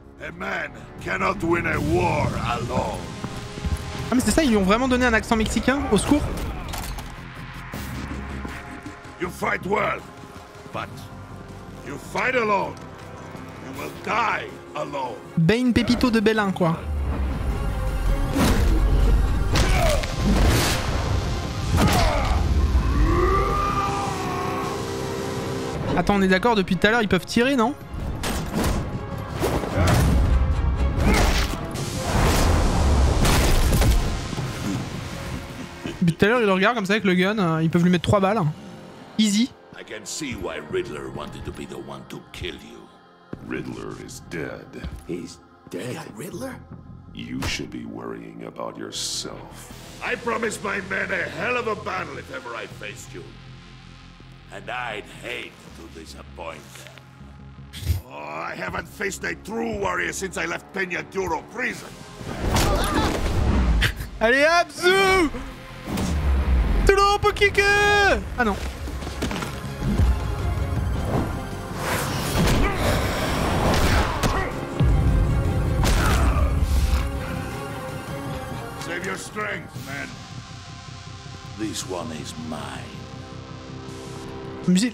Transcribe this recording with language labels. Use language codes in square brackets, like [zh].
[en] A man cannot win a war alone. [fr] Ah mais c'est ça, ils lui ont vraiment donné un accent mexicain? Au secours. [en] You fight well, but you fight alone. You will die alone. [fr] Bane Pépito de Belin, quoi. Attends, on est d'accord, depuis tout à l'heure, ils peuvent tirer, non? Depuis tout à l'heure, il le regarde comme ça avec le gun, ils peuvent lui mettre 3 balles. [en] Easy. I can see why Riddler wanted to be the one to kill you. Riddler is dead. He's dead. Riddler? You should be worrying about yourself. I promised my men a hell of a battle if ever I faced you. And I'd hate to disappoint them. Oh, I haven't faced a true warrior since I left Peña Duro prison. [fr] Allez, Abzu! Tout le monde peut kicker! Ah non. [en] Save your strength, man. This one is mine.